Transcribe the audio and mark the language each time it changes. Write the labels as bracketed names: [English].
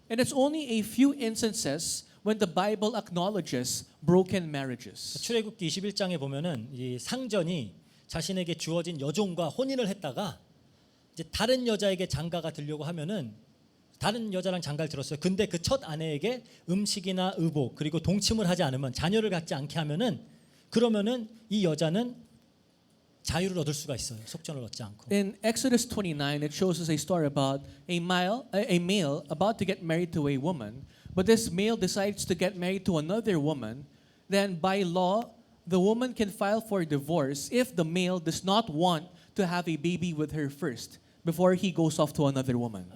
[English] And it's only a few instances when the Bible acknowledges broken marriages. [Korean] 출애굽기 21장에 보면은 이 상전이 자신에게 주어진 여종과 혼인을 했다가 이제 다른 여자에게 장가가 들려고 하면은 다른 여자랑 장가를 들었어요. 근데 그 첫 아내에게 음식이나 의복 그리고 동침을 하지 않으면 자녀를 갖지 않게 하면은 그러면은 이 여자는 자유를 얻을 수가 있어요. 속전을 얻지 않고. [English] In Exodus 29, it shows us a story about a male about to get married to a woman, but this male decides to get married to another woman. Then by law, the woman can file for divorce if the male does not want to have a baby with her first before he goes off to another woman.